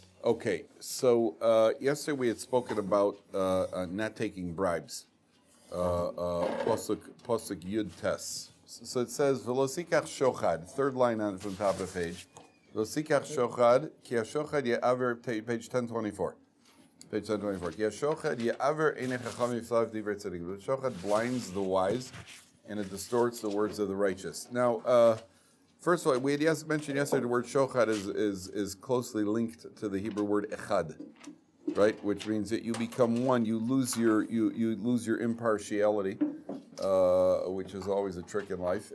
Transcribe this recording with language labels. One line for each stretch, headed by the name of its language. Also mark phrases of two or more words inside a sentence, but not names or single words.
English: Okay, so yesterday we had spoken about not taking bribes.
Hebrew: פסוק יוד טית.
English: So it says,
Hebrew: "ולא תקח שחד."
English: Third line from top of the page.
Hebrew: ולא תקח שחד כי השחד יעור, page 1024. Page 1024. כי השחד יעור עיני חכם ויסלף דברי צדיק.
English: The shochad blinds the wise, and it distorts the words of the righteous. Now, first of all, we had mentioned yesterday the word shochad is closely linked to the Hebrew word echad, right? Which means that you become one. You lose your impartiality, which is always a trick in life.